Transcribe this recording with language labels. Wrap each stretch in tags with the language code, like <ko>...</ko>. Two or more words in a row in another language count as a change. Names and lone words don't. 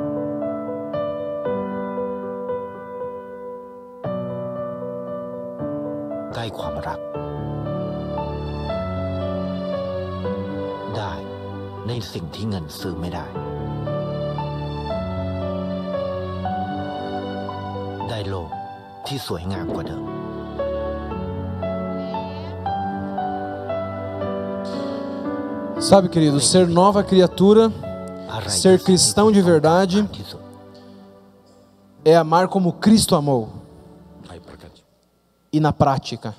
<th>ได้ความรักได้ในสิ่งที่เงินซื้อไม่ได้ได้โลกที่สวยงามกว่าเดิม</th> <pt>Sabe, querido, ser nova criatura, ser cristão de verdade, é amar como Cristo amou. E na prática.</pt>